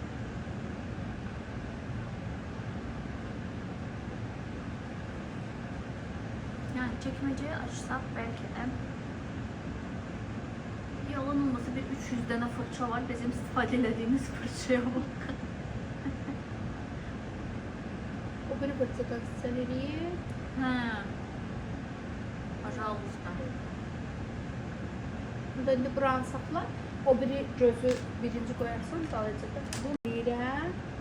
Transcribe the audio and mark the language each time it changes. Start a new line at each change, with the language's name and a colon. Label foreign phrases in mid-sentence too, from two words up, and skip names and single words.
Turkish: Yani çekmeceyi açsak belki de yalan olmasa bir 300 tane fırça var. Bizim istifade edildiğimiz fırçaya bak. O biri fırça göstereyim. Ha.
Russian: Pожалуйста.
Azerbaijani: Burada indi buranı saxla. O biri gözü birinci qoyarsan dalacaqda. Bu deyirəm.